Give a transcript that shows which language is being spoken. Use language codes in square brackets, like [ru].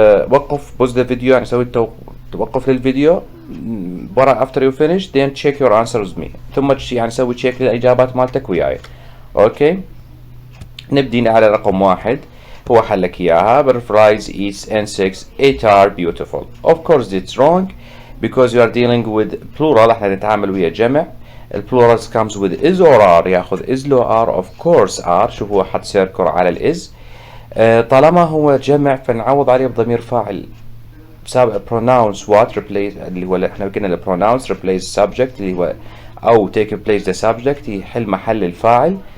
[ar] وقف pause الفيديو، يعني سوي توقف للفيديو ورا [en] after you finish then check your answers with me، [ar] ثم يعني سوي check للإجابات مالتك وياي. اوكي نبدي على رقم 1 هو حلك إياها. [en] butterflies eats insects it are beautiful. of course it's wrong because you are dealing with plural. [ar] احنا نتعامل ويا جمع. البلورال [en] comes with is or are، [ar] ياخذ is لو are [en] of course are. [ar] شوف هو حط سيركل على الاز. طالما هو جمع فنعوض عليه بضمير فاعل سابق [en] pronounce what replace [ar] اللي هو احنا قلنا [en] pronounce replace subject [ar] اللي هو او [en] take place the subject [ar] يحل محل الفاعل.